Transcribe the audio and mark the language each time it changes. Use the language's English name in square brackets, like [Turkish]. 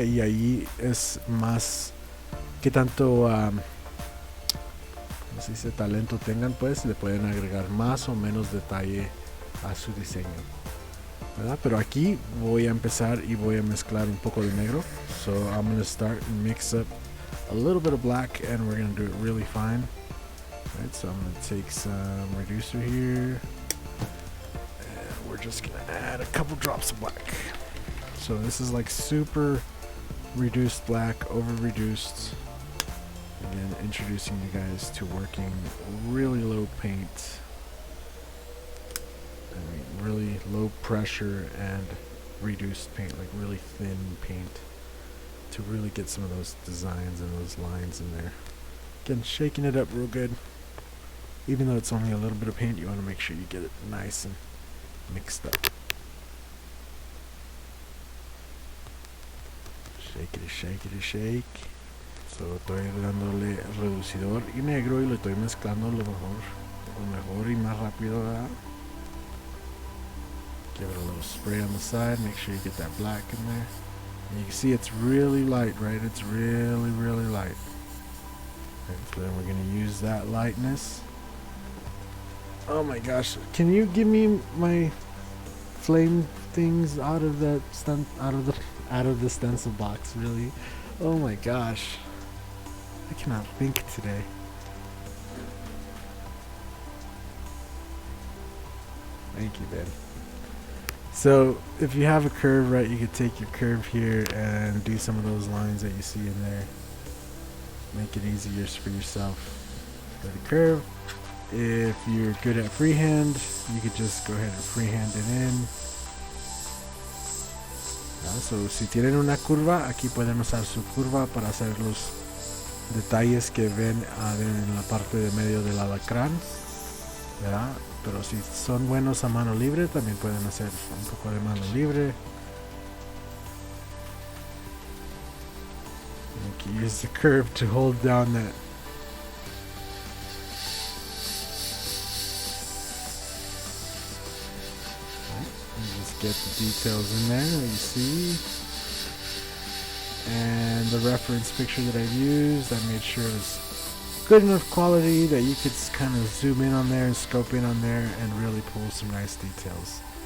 [Spanish] Y ahí es más que tanto no sé si talento tengan, pues le pueden agregar más o menos detalle a su diseño, ¿verdad? Pero aquí voy a empezar y voy a mezclar un poco de negro. [English] So I'm going to start and mix up a little bit of black, and we're going to do it really fine. Right, so I'm going to take some reducer here, and we're just going to add a couple drops of black. So this is like super reduced black, over reduced. Again, introducing you guys to working really low paint. I mean, really low pressure and reduced paint, like really thin paint, to really get some of those designs and those lines in there. Again, shaking it up real good. Even though it's only a little bit of paint, you want to make sure you get it nice and mixed up. Shake it, shake it, shake. [Spanish] So estoy dándole reducidor y negro y lo estoy mezclando lo mejor y más rápido, ¿verdad? [English] Give it a little spray on the side. Make sure you get that black in there. And you can see it's really light, right? It's really, really light. And so then we're going to use that lightness. Oh my gosh! Can you give me my flame things out of that out of the stencil box? Really? Oh my gosh! I cannot think today. Thank you, Ben. So if you have a curve, right, you could take your curve here and do some of those lines that you see in there. Make it easier for yourself. For the curve, if you're good at freehand, you could just go ahead and freehand it in. [Spanish] So si tienen una curva, aquí pueden usar su curva para hacer los detalles que ven en la parte de medio del alacrán, ¿verdad? Pero si son buenos a mano libre, también pueden hacer un poco de mano libre. [English] You can use the curve to hold down that. And just get the details in there that you see. And the reference picture that I've used, I made sure it was good enough quality that you could kind of zoom in on there and scope in on there and really pull some nice details.